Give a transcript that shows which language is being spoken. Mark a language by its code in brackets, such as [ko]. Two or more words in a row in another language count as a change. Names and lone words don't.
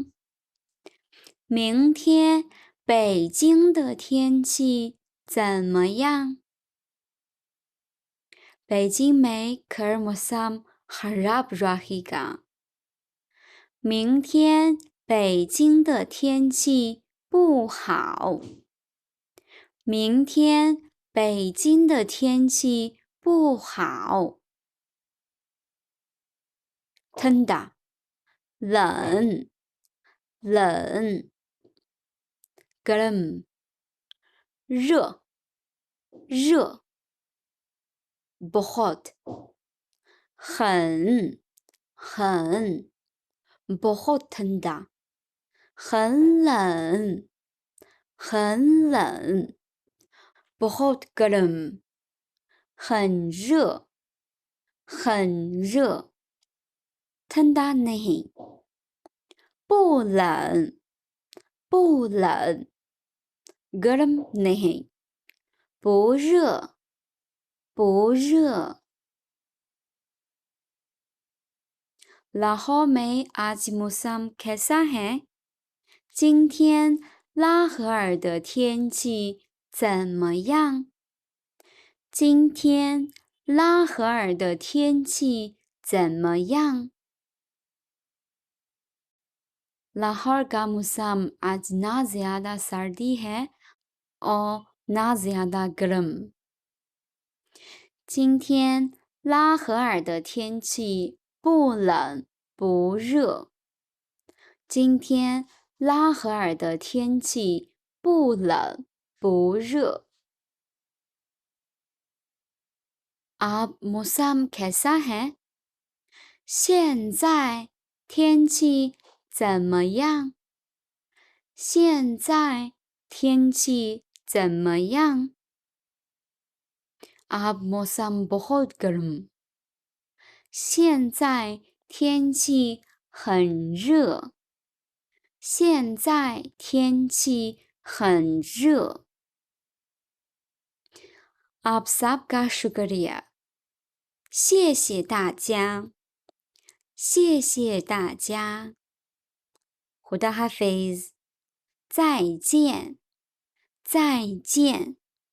[zh] 明天北京的天气怎么样？ [ur] 北京 میں کل موسم خراب رہے گا [zh] 明天北京的天气不好。明天北京的天气不好。ठंडा 冷，冷。गर्म 热，热。बहुत 很，很。 [ur] بہت ٹھنڈا [zh] 很冷，很冷。 [ur] بہت گرم [zh] 很热，很热。 [ur] ٹھنڈا نہیں [zh] 不冷，不冷。 [ur] گرم نہیں [zh] 不热，不热。 [ur] لاہور میں آج موسم کیسا ہے [zh] 今天拉合尔的天气怎么样？今天拉合尔的天气怎么样？ [ur] لاہور کا موسم آج نہ زیادہ سردی ہے اور نہ زیادہ گرم [zh] 今天拉合尔的天气不冷不热。今天拉合尔的天气不冷不热。 [ur] اب موسم کیسا ہے? [zh] 现在天气怎么样？现在天气怎么样？ [ur] اب موسم بہت گرم. [zh] 现在天气很热。现在天气很热。 [ur] آپ سب کا شکریہ. [zh] 谢谢大家。谢谢大家。 [ur] خدا حافظ. [zh] 再见。再见。